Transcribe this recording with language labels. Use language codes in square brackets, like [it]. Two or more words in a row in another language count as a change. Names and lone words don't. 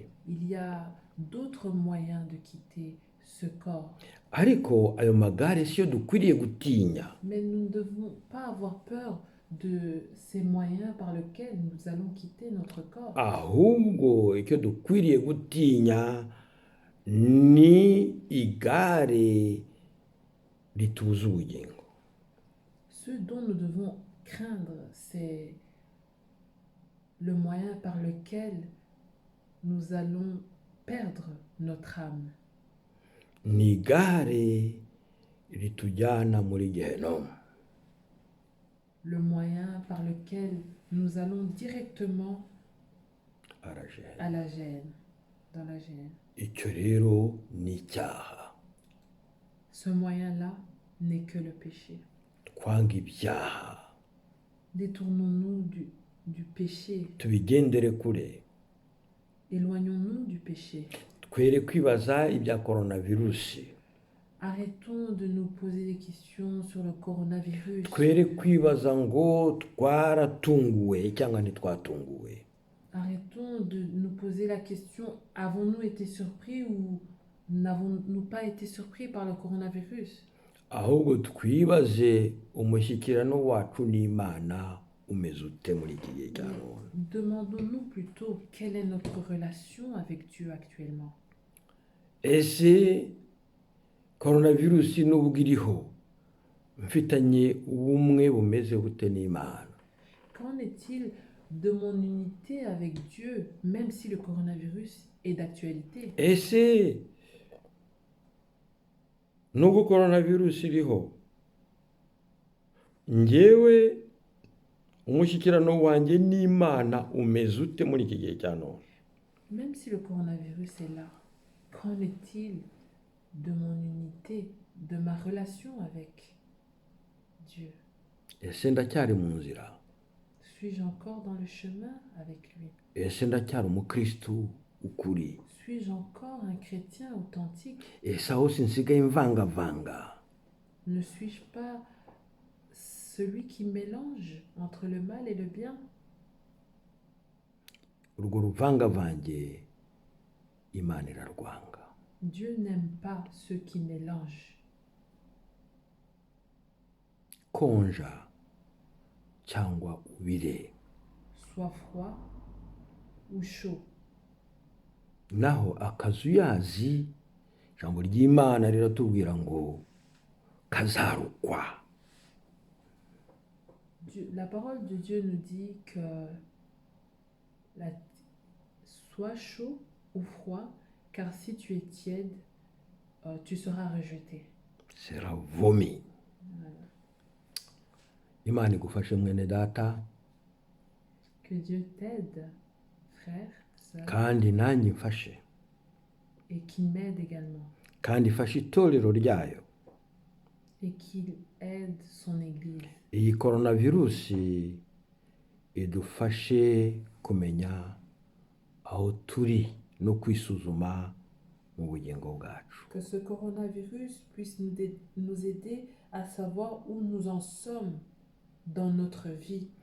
[fr] il y a d'autres moyens de quitter ce corps. [rw] ariko ayo magare siyo dukwiriye gutinya. [fr] Mais nous ne devons pas avoir peur de ces moyens par lesquels nous allons quitter notre corps. [rw] Ahubwo icyo dukwiriye gutinya ni igare ritubuza ubugingo. [fr] Ce dont nous devons craindre, c'est le moyen par lequel nous allons perdre notre âme. [rw] Ni igare ritujyana muri Gehinomu. [fr] Le moyen par lequel nous allons directement à la gêne, dans la gêne. [rw] Icyo rero ni icyaha. [fr] Ce moyen-là n'est que le péché. [rw] Twanga ibyaha, [fr] Détournons-nous du péché. [rw] tubigendere kure. [fr] Éloignons-nous du péché. [rw] Twere kwibaza ibya coronavirus. [fr] Arrêtons de nous poser des questions sur le coronavirus. [rw] Twere kwibaza ngo twaratunguwe cyangwa ntitwatunguwe. [fr] Arrêtons de nous poser la question, avons-nous été surpris ou n'avons-nous pas été surpris par le coronavirus? [rw] Ahubwo twibaze umushyikirano wacu n'Imana umeze ute muri iki gihe cya none. [fr] Demandons-nous plutôt quelle est notre relation avec Dieu actuellement. [rw] Ese coronavirus nubwo iriho mfitanye ubumwe bumeze bute n'Imana? [fr] Qu'en est-il de mon unité avec Dieu, même si le coronavirus est d'actualité? [rw] Ese nubwo coronavirus iriho njyewe umushyikirano wanjye n'Imana umeze ute muri iki gihe cya none? [fr] Même si le coronavirus est là, qu'en est-il de mon unité, de ma relation avec Dieu? [rw] Ese ndacyari mu nzira? [fr] Suis-je encore dans le chemin avec lui? [rw] Ese ndacyari umukristu ukuri? [fr] Suis-je encore un chrétien authentique? [rw] Ese aho sinsigaye mvangavanga? [fr] Ne suis-je pas celui qui mélange entre le mal et le bien? [rw] Urwo ruvangavange Imana irarwanga. [fr] Dieu n'aime pas ceux qui mélangent. [rw] Konja cyangwa ubire. [fr] Soit froid ou chaud. [rw] Naho akazuyazi ijambo ry'Imana riratubwira ngo kazarukwa. [fr] La parole de Dieu nous dit que sois chaud ou froid, car si tu es tiède, tu seras rejeté. Sera vomi. Voilà. [rw] Imana igufashe mwene data, [fr] Que Dieu t'aide, frère, sœur, [rw] kandi nanjye mfashe, [fr] et qu'il m'aide également, [rw] kandi ifashe itorero ryayo. [fr] et qu'il aide son Église. [rw] Iyi coronavirus idufashe kumenya aho turi no kwisuzuma mu bugingo bwacu. [fr] Que ce coronavirus puisse nous aider à savoir où nous en sommes dans notre vie, et